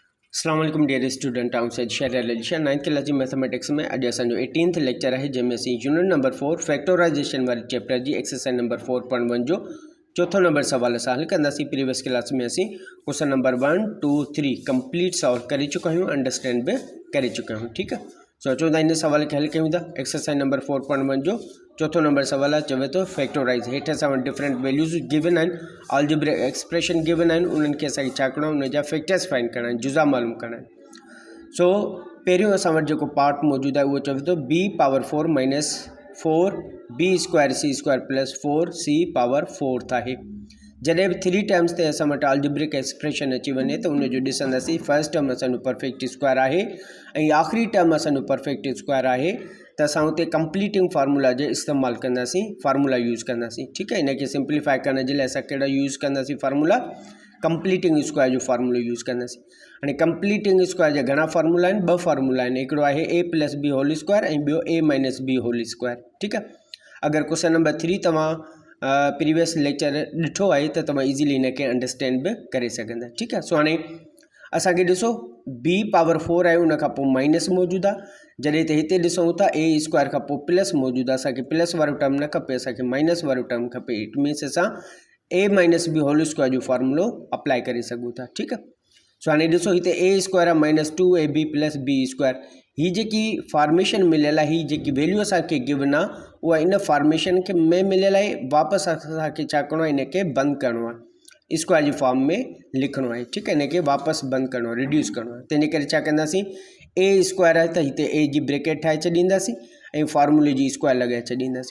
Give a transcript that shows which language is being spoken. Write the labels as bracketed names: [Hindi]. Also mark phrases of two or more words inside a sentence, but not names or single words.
[Arabic] السلام عليكم [English] dear student [Sindhi] आउं सैद शहर अलीशा 9th क्लास जी मैथमेटिक्स में अॼु असांजो 18th लेक्चर है जंहिंमें असीं [English] unit number 4 factorization [Sindhi] वारे चैप्टर जी [English] exercise number 4.1 [Sindhi] जो चौथो नंबर सवाल असां हल कंदासीं। [English] previous class [Sindhi] में असीं [English] question number 1, 2, 3 complete solve [Sindhi] करे चुका आहियूं, अंडरस्टैंड भी करे चुका आहियूं। [Urdu] ٹھیک ہے, [Sindhi] सो अचो था इन सवाल के हल कयूं था। [English] exercise number 4.1 [Sindhi] जो चौथो नंबर सवाल आहे, चवे तो फैक्टराइज हेठ असां [English] different values given [Sindhi] आहिनि, [English] algebraic expression given [Sindhi] आहिनि, उन्हनि खे असांखे छा करिणो आहे, उन जा [English] factors find [Sindhi] करणा आहिनि, जुज़ा मालूम करणा आहिनि। सो पहिरियों असां वटि जेको पार्ट मौजूदु आहे उहो चवे थो [English] b power 4 minus 4 b square c square plus 4 c power 4 [Sindhi] आहे। जॾहिं बि 3 टर्म्स ते असां वटि [English] algebraic expression [Sindhi] अची वञे त उनजो ॾिसंदासीं। [English] first term [Sindhi] असांजो [English] perfect square [Sindhi] आहे ऐं आख़िरी टर्म असांजो [English] perfect square [Sindhi] आहे, त असां उते [English] completing formula [Sindhi] जो इस्तेमालु कंदासीं, [English] formula use [Sindhi] कंदासीं। ठीकु आहे, इनखे सिंप्लीफाई करण जे लाइ असां कहिड़ा यूज़ कंदासीं फार्मूला, [English] completing square [Sindhi] जो फार्मूलो यूज़ कंदासीं। हाणे [English] completing square [Sindhi] जा घणा फार्मूला आहिनि, ॿ फार्मूला आहिनि, हिकिड़ो आहे [English] a plus b whole square [Sindhi] ऐं ॿियो [English] a minus b whole square. [Sindhi] ठीकु आहे, अगरि [English] question number 3 [Sindhi] तव्हां [English] previous lecture [Sindhi] ॾिठो आहे त तव्हां इज़ीली इनखे अंडरस्टैंड बि करे सघंदा। ठीकु आहे, सो हाणे असांखे ॾिसो [English] b power 4 [Sindhi] आहे, उन खां पोइ माइनस मौजूदु आहे, जॾहिं त हिते ॾिसूं था [English] a square [Sindhi] खां पोइ प्लस मौजूदु आहे, असांखे प्लस वारो टर्म न खपे, असांखे माइनस वारो टर्म खपे। [English] it means [Sindhi] असां [English] a minus b whole square [Sindhi] जो फार्मूलो अप्लाई करे सघूं था। ठीकु आहे, सो हाणे ॾिसो हिते [English] a square [Sindhi] आहे [English] minus 2ab plus b square, [Sindhi] हीअ जेकी फॉर्मेशन मिलियल आहे, हीअ जेकी वैल्यू असांखे गिवन आहे उहा इन फॉर्मेशन के में मिलियल आहे। वापसि असांखे छा करिणो आहे, इनखे बंदि करिणो आहे, स्क्वायर जी फॉर्म में लिखिणो आहे। ठीकु आहे, इनखे वापसि बंदि करिणो आहे, रिड्यूस करिणो आहे। तंहिंजे करे छा कंदासीं, [English] a square [Sindhi] आहे त हिते ए जी ब्रैकेट ठाहे छॾींदासीं ऐं फार्मूले जी स्क्वायर लॻाए छॾींदासीं।